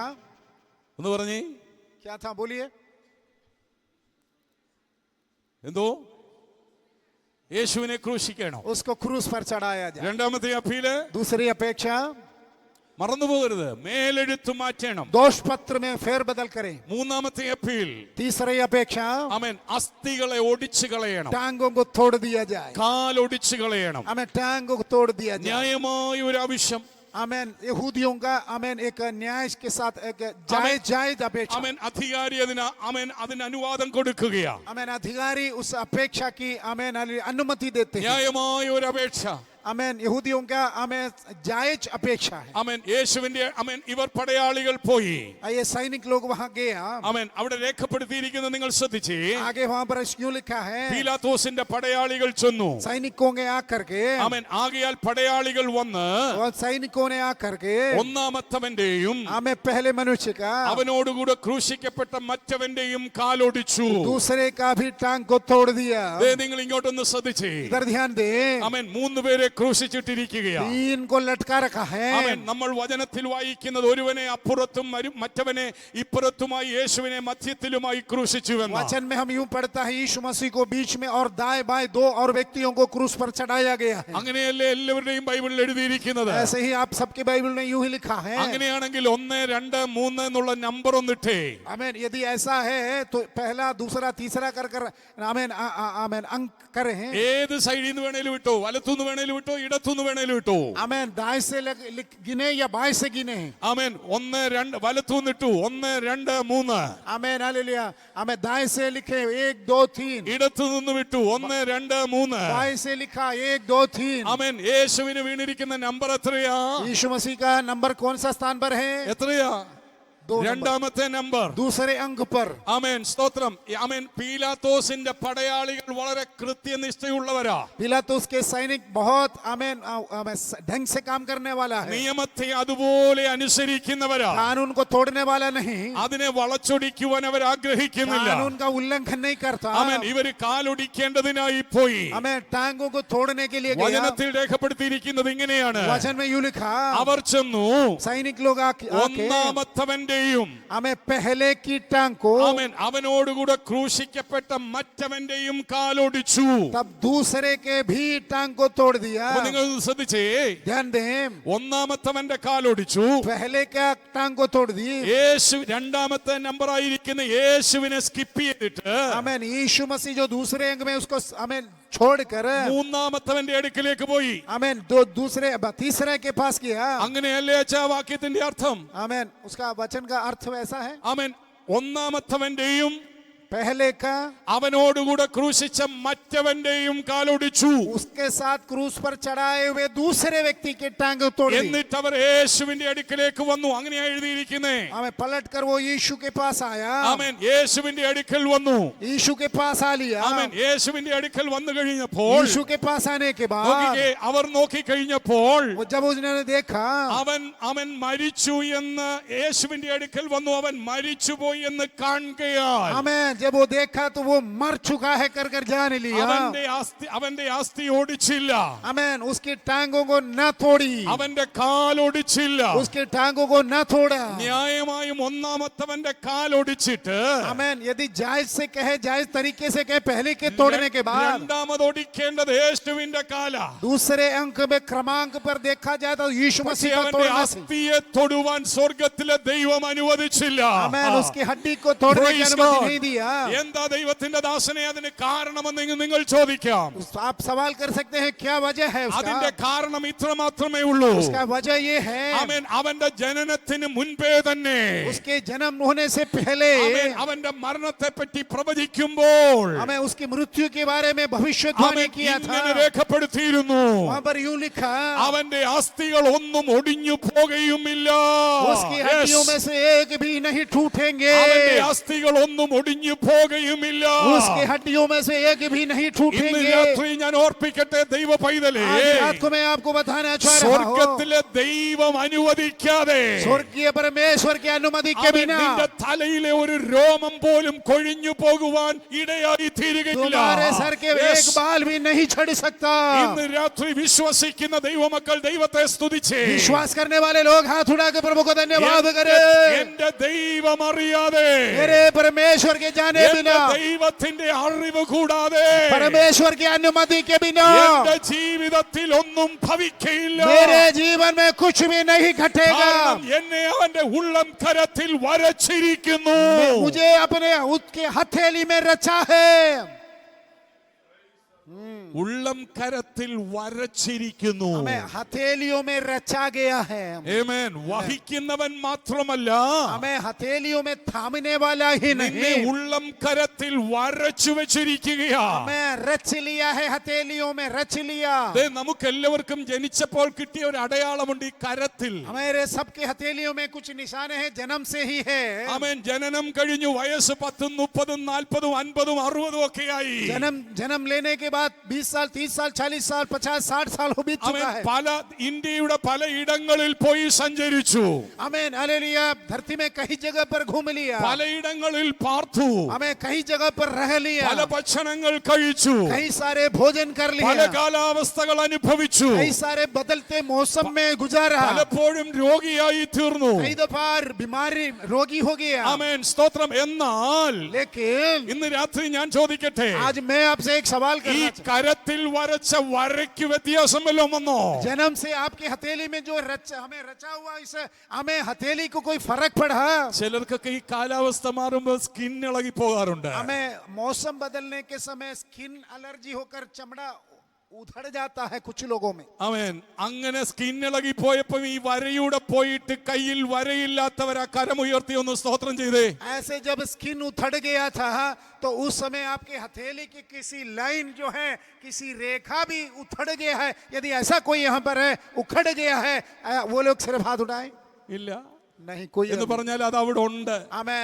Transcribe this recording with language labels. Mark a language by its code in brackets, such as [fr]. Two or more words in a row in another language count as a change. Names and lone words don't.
[ml] എന്ന് പറഞ്ഞേ [hi] क्या था, बोलिए। [ml] എന്തോ യേശുവിനെ ക്രൂശിക്കണം. [hi] उसको क्रूस पर चढ़ाया जाए. [ml] രണ്ടാമത്തെ അപ്പീല് [hi] दूसरी अपेक्षा, [ml] മറന്നുപോകരുത്, മേലെഴുത്തു മാറ്റണം. [hi] दोष पत्र में फेरबदल करें. [ml] മൂന്നാമത്തെ അപ്പീൽ [hi] तीसरी अपेक्षा, [ml] ആമേൻ, അസ്ഥികളെ ഒടിച്ചു കളയണം, [hi] टांगों को तोड़ दिया जाए. [ml] കാലൊടിച്ചു കളയണം. [hi] हमें टांगों को तोड़ दिया जाए. [ml] ന്യായമായ ഒരു ആവശ്യം. [hi] आमेन. यहूदियों का आमेन एक न्याय के साथ एक जायज अपेक्षा. [ml] ആമേൻ, അധികാരി അതിന് അനുവാദം കൊടുക്കുകയാ. [hi] आमेन. अधिकारी उस अपेक्षा की आमेन अनुमति देते हैं. [ml] ന്യായമായ ഒരു അപേക്ഷ. [hi] आमेन. यहूदियों का आमेन जायज अपेक्षा है. [ml] ആമേൻ, യേശുവിന്റെ ഇവർ പടയാളികൾ പോയി. [hi] ये सैनिक लोग वहां गए. [ml] ആമേൻ, അവിടെ രേഖപ്പെടുത്തിയിരിക്കുന്നത് നിങ്ങൾ ശ്രദ്ധിച്ചേ. [hi] आगे वहां पर यूं लिखा है, [ml] പീലാത്തോസിന്റെ പടയാളികൾ ചെന്നു. [hi] सैनिकों ने आकर के, [ml] ആമേൻ, ആകയാൽ പടയാളികൾ വന്ന് [hi] और सैनिकों ने आकर के [ml] ഒന്നാമത്തവന്റെയും [hi] हमें पहले मनुष्य का, [ml] അവനോടുകൂടെ ക്രൂശിക്കപ്പെട്ട മറ്റവന്റെയും കാലൊടിച്ചു. [hi] दूसरे का भी टांग को तोड़ दिया. [ml] നിങ്ങൾ ഇങ്ങോട്ടൊന്ന് ശ്രദ്ധിച്ചേ. [hi] इधर ध्यान दे. [ml] ആമേൻ, 3 പേരെ ക്രൂശിച്ചിട്ടിരിക്കുകയാ. [hi] 3 को लटका रखा है. [ml] ആമേൻ, നമ്മൾ വചനത്തിൽ വായിക്കുന്നത് ഒരുവനെ അപ്പുറത്തും മറ്റവനെ ഇപ്പുറത്തുമായി യേശുവിനെ മധ്യത്തിലുമായി ക്രൂശിച്ചുവെന്ന്. [hi] वचन में हम यूं पढ़ता है, यीशु मसीह को बीच में और दाएं बाएं 2 और व्यक्तियों को क्रूस पर चढ़ाया गया है. [ml] അങ്ങനെയല്ലേ എല്ലാവരുടെയും ബൈബിളിൽ എഴുതിയിരിക്കുന്നത്? [hi] ऐसे ही आप सबके बाइबल में यूं ही लिखा है. [ml] അങ്ങനെയാണെങ്കിൽ 1, 2, 3 എന്നുള്ള നമ്പർ ഒന്നിട്ടേ. [hi] आमीन. यदि ऐसा है तो पहला, दूसरा, तीसरा कर कर आमीन आमीन अंक करे हैं. [ml] ഏത് സൈഡിൽ നിന്ന് വേണേലും വിട്ടോ, വലത്തുനിന്ന് വേണേലും വിട്ടോ, ഇടത്തുനിന്ന് വേണേലും വിട്ടോ. [hi] आमीन. दाएं से गिने या बाएं से गिने. [ml] ആമേൻ, 1, 2 വലത്തുനിന്ന് ഇട്ടു, 1, 2, 3. [hi] आमीन. हालेलुया. आमीन. दाएं से लिखे 1, 2, 3. [ml] ഇടത്തുനിന്ന് വിട്ടു, 1, 2, 3. [hi] बाएं से लिखा 1, 2, 3. [ml] ആമേൻ, യേശുവിന് വീണിരിക്കുന്ന നമ്പർ എത്രയാ? [hi] यीशु मसीह का नंबर कौन सा स्थान पर है? [ml] എത്രയാ? [hi] 2 नंबर. [ml] രണ്ടാമത്തെ നമ്പർ. [hi] दूसरे अंक पर. [ml] ആമേൻ, സ്തോത്രം. ആമേൻ, പീലാത്തോസിന്റെ പടയാളികൾ വളരെ കൃത്യനിഷ്ഠയുള്ളവരാ. [hi] पिलातुस के सैनिक बहुत आमीन ढंग से काम करने वाला है. [ml] നിയമത്തെ അതുപോലെ അനുസരിക്കുന്നവരാ. [hi] कानून को तोड़ने वाला नहीं. [ml] അതിനെ വളച്ചൊടിക്കുവാൻ അവർ ആഗ്രഹിക്കുന്നില്ല. [hi] कानून का उल्लंघन नहीं करता. [ml] ആമേൻ, ഇവര് കാലൊടിക്കേണ്ടതിനായി പോയി. [hi] हमें टांगों को तोड़ने के लिए गया. [ml] വചനത്തിൽ രേഖപ്പെടുത്തിയിരിക്കുന്നത് ഇങ്ങനെയാണ്. [hi] वचन में यूं लिखा, [ml] അവർ ചെന്നു [hi] सैनिक लोग आके [ml] ഒന്നാമത്തവന്റെയും [hi] हमें पहले की टांग को, [ml] ആമേൻ, അവനോടുകൂടെ ക്രൂശിക്കപ്പെട്ട മറ്റവന്റെയും കാലൊടിച്ചു. [hi] तब दूसरे के भी टांग को तोड़ दिया. [ml] അപ്പൊ നിങ്ങൾ ശ്രദ്ധിച്ചേ. [hi] ध्यान दें. [ml] ഒന്നാമത്തവന്റെ കാലൊടിച്ചു. [hi] पहले का टांग को तोड़ दी. [ml] യേശു രണ്ടാമത്തെ നമ്പർ ആയിരിക്കുന്ന യേശുവിനെ സ്കിപ്പ് ചെയ്തിട്ട് [hi] आमीन. यीशु मसीह जो दूसरे अंग में उसको आमीन छोड़कर [ml] മൂന്നാമത്തവന്റെ അടുക്കിലേക്ക് പോയി. [hi] आमीन तीसरे के पास किया. [ml] അങ്ങനെയല്ലേ അച്ഛാ വാക്യത്തിന്റെ അർത്ഥം? [hi] आमीन. उसका वचन का अर्थ वैसा है. [ml] ആമേൻ, ഒന്നാമത്തവന്റെയും [hi] पहले का, [ml] അവനോടുകൂടെ ക്രൂശിച്ച മറ്റവന്റെയും കാലൊടിച്ചു. [hi] उसके साथ क्रूस पर चढ़ाए हुए दूसरे व्यक्ति के टांग तोड़ दी. [ml] എന്നിട്ട് അവർ യേശുവിന്റെ അടുക്കിലേക്ക് വന്നു. അങ്ങനെയാ എഴുതിയിരിക്കുന്നേ. [hi] हमें पलट कर वो यीशु के पास आया. [ml] ആമേൻ, യേശുവിന്റെ അടുക്കൽ വന്നു. [hi] यीशु के पास आ लिया. [ml] ആമേൻ, യേശുവിന്റെ അടുക്കൽ വന്നു കഴിഞ്ഞപ്പോൾ [hi] यीशु के पास आने के बाद [ml] നോക്കിക്കേ, അവർ നോക്കിക്കഴിഞ്ഞപ്പോൾ [hi] वो जब उन्होंने देखा, [ml] അവൻ മരിച്ചു എന്ന് യേശുവിന്റെ അടുക്കൽ വന്നു. അവൻ മരിച്ചുപോയി എന്ന് കാണുകയാൽ [hi] हमें जब वो देखा तो वो मर चुका है कर कर जान लिया. [ml] അവന്റെ അസ്ഥി ഓടിച്ചില്ല. [hi] आमीन. उसकी टांगों को न तोड़ी. [ml] അവന്റെ കാലൊടിച്ചില്ല. [hi] उसके टांगों को न तोड़ा. [ml] ന്യായമായും ഒന്നാമത്തവന്റെ കാലൊടിച്ചിട്ട് [hi] आमीन. यदि जायज से कहे, जायज तरीके से कहे, पहले के तोड़ने के बाद [ml] രണ്ടാമത് ഒടിക്കേണ്ടത് യേശുവിന്റെ കാല. [hi] दूसरे अंक में क्रमांक पर देखा जाए तो यीशु मसीह को [ml] അവന്റെ [hi] तोड़ना. [ml] അസ്ഥിയെ തൊടുവാൻ സ്വർഗത്തിലെ ദൈവം അനുവദിച്ചില്ല. [hi] आमीन. उसकी हड्डी को तोड़ने की [en] Praise [hi] अनुमति [en] God. [hi] नहीं दिया. [ml] എന്താ ദൈവത്തിന്റെ ദാസനെ അതിന് കാരണമെന്ന് നിങ്ങൾ ചോദിക്കാം. [hi] आप सवाल कर सकते हैं क्या वजह है [ml] അതിന്റെ [hi] उसका? [ml] കാരണം ഇത്ര മാത്രമേ ഉള്ളൂ. [hi] उसका वजह ये है, [ml] ആമേൻ, അവന്റെ ജനനത്തിന് മുൻപേ തന്നെ, [hi] उसके जन्म होने से पहले [ml] ആമേൻ, അവന്റെ മരണത്തെ പറ്റി പ്രവചിക്കുമ്പോൾ [hi] हमें उसकी मृत्यु के बारे में भविष्यवाणी [ml] ആമേൻ, [hi] किया था. [ml] ഇങ്ങനെ രേഖപ്പെടുത്തിയിരുന്നു. [hi] वहां पर यूं लिखा, [ml] അവന്റെ അസ്ഥികൾ ഒന്നും ഒടിഞ്ഞു പോകുകയുമില്ല. [hi] उसकी हड्डियों में से एक भी नहीं टूटेंगे. [ml] അവന്റെ അസ്ഥികൾ ഒന്നും ഒടിഞ്ഞു പോകുകയുമില്ല. [hi] उसकी हड्डियों में से एक भी नहीं [ml] ഇന്ന് [hi] टूटेंगे. [ml] രാത്രി ഞാൻ ഓർപ്പിക്കട്ടെ ദൈവ പൈതലേ, [hi] आज रात को मैं आपको बताना चाह रहा हूं, [ml] സ്വർഗത്തിലെ ദൈവം അനുവദിക്കാതെ [hi] स्वर्गीय परमेश्वर की अनुमति के [ml] അവൻ [hi] बिना [ml] നിന്റെ തലയിലെ ഒരു രോമം പോലും കൊഴിഞ്ഞു പോകുവാൻ ഇടയായി തീരുകയില്ല. [hi] तुम्हारे सर के एक बाल भी नहीं झड़ सकता. [ml] ഇന്ന് രാത്രി വിശ്വസിക്കുന്ന ദൈവമക്കൾ ദൈവത്തെ സ്തുതിച്ചേ. [hi] विश्वास करने वाले लोग हाथ उठा के प्रभु को धन्यवाद करें. [ml] എന്റെ ദൈവം അറിയാതെ [hi] मेरे परमेश्वर के जाने [ml] എന്റെ [hi] बिना, [ml] ദൈവത്തിന്റെ അറിവ് കൂടാതെ [hi] परमेश्वर की अनुमति के बिना [ml] എന്റെ ജീവിതത്തിൽ ഒന്നും ഭവിക്കയില്ല. [hi] मेरे जीवन में कुछ भी नहीं घटेगा। [ml] കാരണം എന്നെ അവന്റെ ഉള്ളം കരത്തിൽ വരച്ചിരിക്കുന്നു. [hi] मुझे अपने उसके हथेली में रचा है। [ml] ഉള്ളം കരത്തിൽ വരച്ചിരിക്കുന്നു. [hi] हमें हथेलियों में रचा गया है। [ml] ആമേൻ. വഹിക്കുന്നവൻ മാത്രമല്ല, [hi] हमें हथेलियों में थामने वाला ही [ml] നിന്നെ [hi] नहीं, [ml] ഉള്ളം കരത്തിൽ വരച്ചു വെച്ചിരിക്കുകയാ. [hi] हमें रच लिया है, हथेलियों में रच लिया। [ml] നമുക്ക് എല്ലാവർക്കും ജനിച്ചപ്പോൾ കിട്ടിയ ഒരു അടയാളമുണ്ട് ഈ കരത്തിൽ. [hi] हमारे सबके हथेलियों में कुछ निशाने हैं, जन्म से ही है। [ml] ആമേൻ. ജനനം കഴിഞ്ഞു, വയസ്സ് 10, 30, 40, 50, 60 ഒക്കെയായി. [hi] जन्म लेने के बाद 20 साल, 30 साल, 40 साल, 50, 60 साल हो बीत [ml] അവൻ [hi] चुका है। [ml] പല ഇന്ത്യയുടെ പല ഇടങ്ങളിൽ പോയി സഞ്ചരിച്ചു, [hi] आमीन, हालेलुया। धरती में कई जगह पर घूम लिया, [ml] പലയിടങ്ങളിൽ പാർത്തു, [hi] हमें कई जगह पर रह लिया, [ml] പല ഭക്ഷണങ്ങൾ കഴിച്ചു, [hi] कई सारे भोजन कर [ml] പല [hi] लिया, [ml] കാലാവസ്ഥകൾ അനുഭവിച്ചു, [hi] कई सारे बदलते मौसम में गुजारा, [ml] പലപ്പോഴും രോഗിയായി തീർന്നു. [hi] कई दफा बीमारी रोगी हो गया। [ml] ആമേൻ. സ്തോത്രം. എന്നാൽ [hi] लेकिन [ml] ഇന്ന് രാത്രി ഞാൻ ചോദിക്കട്ടെ, [hi] आज मैं आपसे एक सवाल [ml] ഈ [hi] करना चाहता [ml] കരത്തിൽ വരച്ച വരയ്ക്ക് വ്യത്യാസം വല്ലതും വന്നോ? [hi] हूं। जन्म से आपकी हथेली में जो हमें रचा हुआ, इससे हमें हथेली को कोई फर्क पड़ा? [ml] ചിലർക്കൊക്കെ ഈ കാലാവസ്ഥ മാറുമ്പോൾ സ്കിൻ ഇളകി പോകാറുണ്ട്. [hi] हमें मौसम बदलने के समय [en] skin allergy [hi] होकर चमड़ा उधड़ जाता है कुछ लोगों में। [ml] അവൻ അങ്ങനെ സ്കിൻ ഇളകി പോയപ്പോ ഈ വരയൂടെ പോയിട്ട് കയ്യിൽ വരയില്ലാത്തവർ ആ കരമുയർത്തി ഒന്ന് സ്തോത്രം ചെയ്തേ. [hi] ऐसे जब स्किन उधड़ गया था तो उस समय आपके हथेली की किसी लाइन जो है, किसी रेखा भी उधड़ गया है। यदि ऐसा कोई यहाँ पर है, उखड़ गया है, वो लोग सिर्फ हाथ उठाएं। [ml] ഇല്ല [hi] नहीं कोई [ml] എന്ന് പറഞ്ഞാൽ അത് അവിടെ ഉണ്ട്. [hi] आमीन।